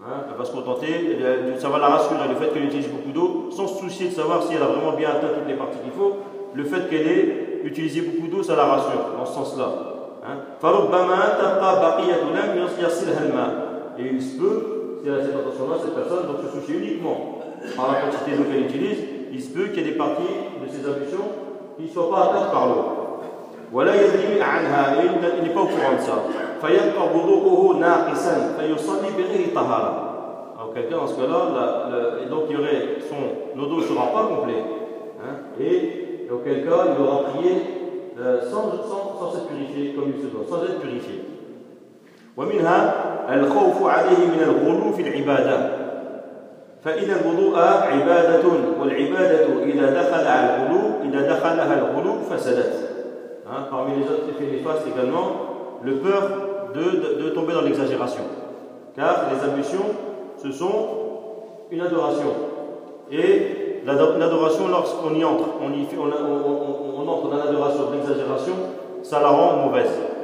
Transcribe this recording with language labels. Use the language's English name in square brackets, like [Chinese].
[French] Elle va se contenter, ça va la rassurer, le fait qu'elle utilise beaucoup d'eau, sans se soucier de savoir si elle a vraiment bien atteint toutes les parties qu'il faut, le fait qu'elle ait utilisé beaucoup d'eau, ça la rassure, dans ce sens-là. [Arabic] فربما تبقى بقية لم يصلها الماء. [French] Et il se peut, si elle a cette attention-là, cette personne va se soucier uniquement par la quantité d'eau qu'elle utilise. Il se peut qu'il y ait des parties de ses ablutions qui ne soient pas atteintes par l'eau. [Arabic] ولا يدري عنها إلا إن فوقهم صار فيبقى وضوءه ناقصا فيصلي بغير طهارة. [French] Alors quelqu'un dans ce cas-là, donc son eau ne sera pas complet. Et auquel cas il aura prié sans être purifié comme il se doit, sans être purifié. [Arabic] ومنها الخوف عليه من الغلو في العبادة. فإذا الوضوء عبادة والعبادة إذا دخلها الغلو فسدت. [French] Parmi les autres effets néfastes également, le peur de tomber dans l'exagération. Car les ablutions, ce sont une adoration. Et l'adoration, lorsqu'on y entre, on entre dans l'adoration, l'exagération, ça la rend mauvaise.